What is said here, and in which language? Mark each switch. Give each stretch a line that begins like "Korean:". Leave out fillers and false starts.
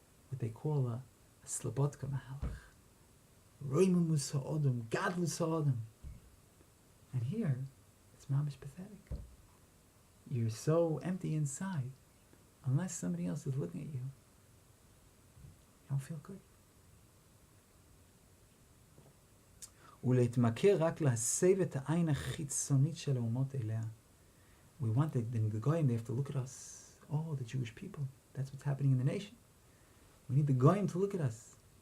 English: What they call a slabotka mahalach.
Hebrew: Roimumus ha'odom, gadlus ha'odom.
English: And here, it's mamish pathetic. You're so empty inside, unless somebody else is looking at you, you don't feel good.
Hebrew: ולהתמכר רק להסב את העין החיצונית של האומות אליה.
English: We want the goyim, they have to look at us. Oh, the Jewish people. That's what's happening in the nation. We need the goyim to look at us.